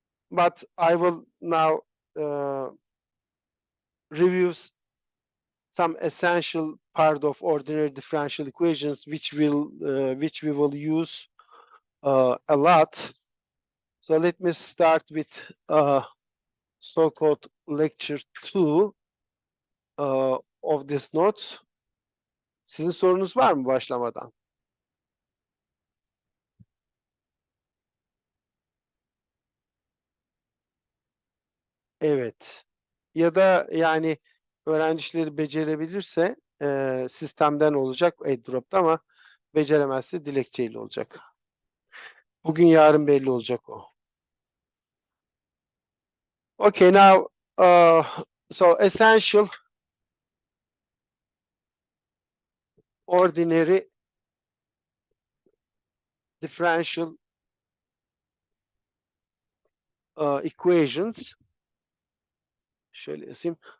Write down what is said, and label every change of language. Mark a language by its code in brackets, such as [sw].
[en] But I will now review some essential part of ordinary differential equations, which we will use a lot. So let me start with so-called lecture 2 of this note. [tr] Sizin sorunuz var mı başlamadan? Evet. Ya da yani öğrencileri becerebilirse sistemden olacak airdrop'ta, ama beceremezse dilekçeyle olacak. Bugün yarın belli olacak o. [en] Okay, now so essential ordinary differential equations. [tr] Şöyle yazayım.